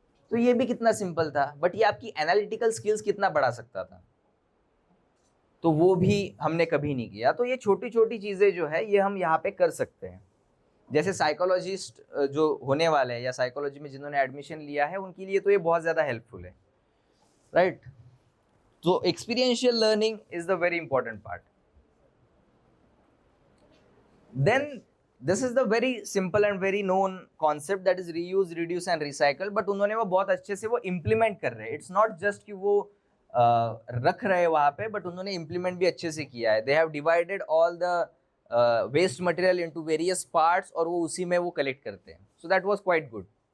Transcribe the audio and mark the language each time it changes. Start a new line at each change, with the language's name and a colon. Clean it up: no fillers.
Hindi: तो ये भी कितना सिंपल था, बट ये आपकी एनालिटिकल स्किल्स कितना बढ़ा सकता था, तो वो भी हमने कभी नहीं किया। तो ये छोटी छोटी चीजें जो है ये हम यहाँ पे कर सकते हैं। जैसे साइकोलॉजिस्ट जो होने वाले हैं या साइकोलॉजी में जिन्होंने एडमिशन लिया है, उनके लिए तो ये बहुत ज्यादा हेल्पफुल है, right.
English: So experiential learning is the very important part. Then this is the very simple and very known concept that is reuse, reduce and recycle.
Hindi: But उन्होंने वो बहुत अच्छे से वो implement कर रहे हैं।
English: It's not just
Hindi: कि वो रख रहे हैं वहाँ पे, but उन्होंने implement भी अच्छे से किया है।
English: They have divided all the waste material into various parts
Hindi: और वो उसी में वो collect करते हैं।
English: So that was quite good.